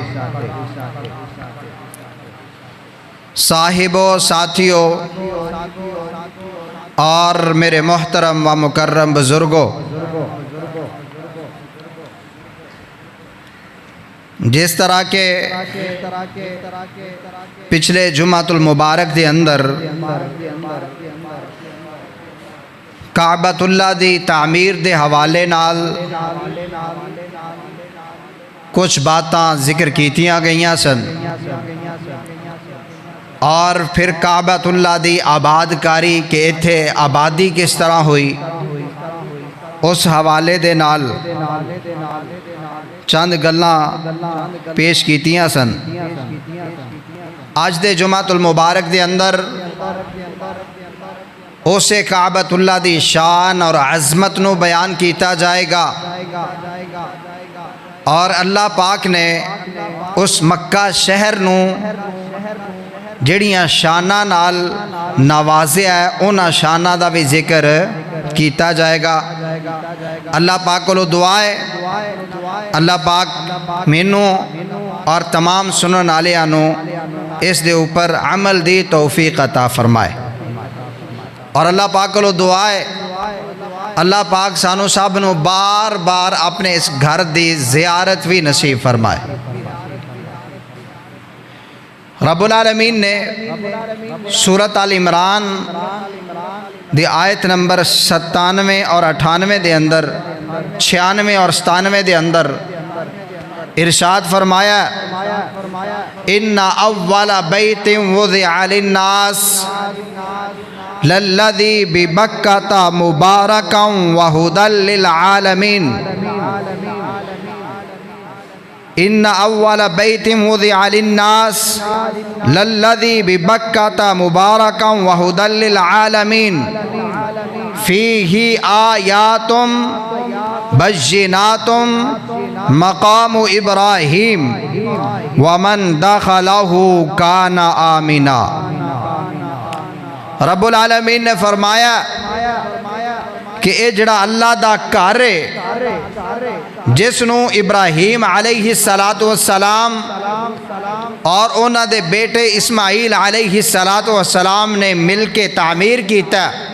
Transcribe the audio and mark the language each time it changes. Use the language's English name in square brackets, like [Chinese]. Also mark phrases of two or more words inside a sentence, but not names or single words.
[Punjabi] صاحبوں، ساتھیوں اور میرے محترم و مکرم بزرگوں، جس طرح کے پچھلے جمعۃ المبارک دے اندر کعبۃ اللہ دی تعمیر دے حوالے نال کچھ باتاں ذکر کیتیاں گئیاں سن اور پھر کعبۃ اللہ دی آباد کاری کہ ایتھے آبادی کس طرح ہوئی اس حوالے دے نال چند گلاں پیش کیتیاں سن. آج دے جمعۃ المبارک دے اندر اسے کعبۃ اللہ دی شان اور عظمت نو بیان کیتا جائے گا اور اللہ پاک نے اس مکہ شہر نو جڑیاں شانہ نال نوازیا ہے انہاں شانہ دا بھی ذکر کیتا جائے گا. اللہ پاک کو دعا ہے اللہ پاک مینوں اور تمام سنن والےاں نو اس دے اوپر عمل دی توفیق عطا فرمائے. اور اللہ پاک کو دعا ہے اللہ پاک سانو سب نو بار بار اپنے اس گھر دی زیارت بھی نصیب فرمائے۔ رب العالمین نے سورۃ آل عمران دی آیت نمبر 97 اور 98 دے اندر 96 اور 97 دے اندر ارشاد فرمایا [Arabic] ان اول بیت وضع للناس للذی ببکۃ مبارکا وہدی للعالمین ان اول بیت وضع للناس للذی ببکۃ مبارکا وہدی للعالمین فیہ آیات بینات مقام ابراہیم ومن دخلہ کان آمنا۔ [Punjabi] رب العالمین نے فرمایا کہ اے جڑا اللہ دا گھر ہے جس نو ابراہیم علیہ السلام اور انہاں دے بیٹے اسماعیل علیہ السلام نے مل کے تعمیر کیتا،